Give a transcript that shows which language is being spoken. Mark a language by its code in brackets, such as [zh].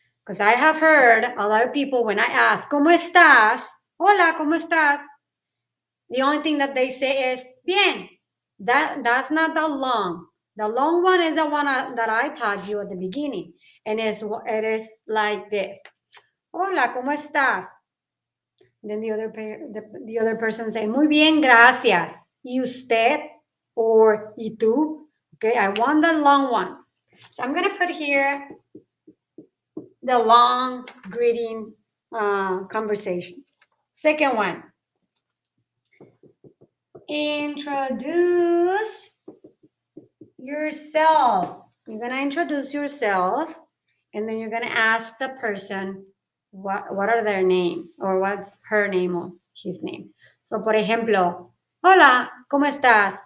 [en] Because I have heard a lot of people when I ask, [es] ¿Cómo estás? Hola, ¿cómo estás? [en] The only thing that they say is, bien. That's not the long. The long one is the one that I taught you at the beginning. And it is like this. [es] Hola, ¿cómo estás? [en] Then the other person say, [es] muy bien, gracias. ¿Y usted? [en] Or [es] ¿y tú? [en] Okay, I want the long one. So I'm going to put here the long greeting conversation. Second one, introduce yourself. You're going to introduce yourself, and then you're going to ask the person what are their names, or what's her name or his name. [es] So, por ejemplo, hola, ¿cómo estás?